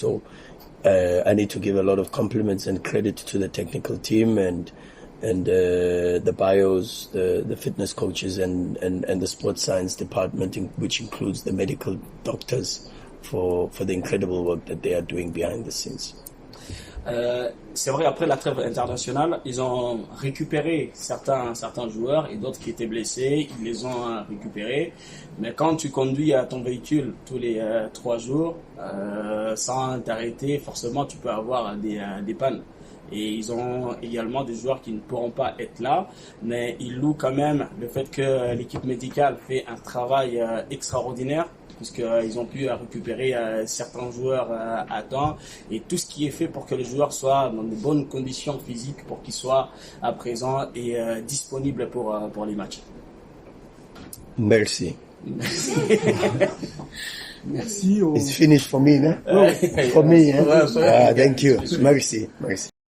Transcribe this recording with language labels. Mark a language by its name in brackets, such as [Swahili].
[English] So I need to give a lot of compliments and credit to the technical team and the bios, the fitness coaches and the sports science department, which includes the medical doctors, for the incredible work that they are doing behind the scenes. [French] C'est vrai, après la trêve internationale, ils ont récupéré certains joueurs et d'autres qui étaient blessés, ils les ont récupérés. Mais quand tu conduis à ton véhicule tous les 3 jours, sans t'arrêter, forcément tu peux avoir des pannes. Et ils ont également des joueurs qui ne pourront pas être là, mais ils louent quand même le fait que l'équipe médicale fait un travail extraordinaire, puisqu'ils ont pu récupérer certains joueurs à temps, et tout ce qui est fait pour que les joueurs soient dans de bonnes conditions physiques, pour qu'ils soient à présent et disponibles pour les matchs. Merci. Merci. [English] It's finished for me, no? For me, eh? Thank you. [French] Merci.